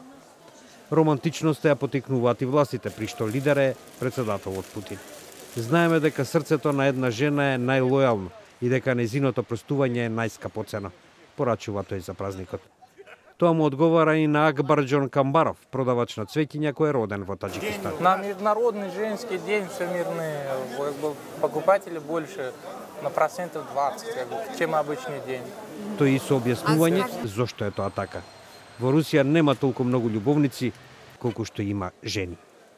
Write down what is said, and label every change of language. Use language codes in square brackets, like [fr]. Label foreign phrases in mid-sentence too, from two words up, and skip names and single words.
[mk] Романтичноста ја потикнуваат и властите, при што лидер е председателот Путин. Знаеме дека срцето на една жена е најлојално и дека незиното простување е најскапоцено, порачува тој за празникот. Тоа му одговара и на Акбарџон Камбаров, продавач на цвеќиња кој е роден во Таджикистан. [ru] На Международный женский день всемирный покупатели больше на процентов 20, чем обычный день. [mk] Тој и со објаснување зошто е тоа така. Во Русија нема толку многу љубовници колку што има жени.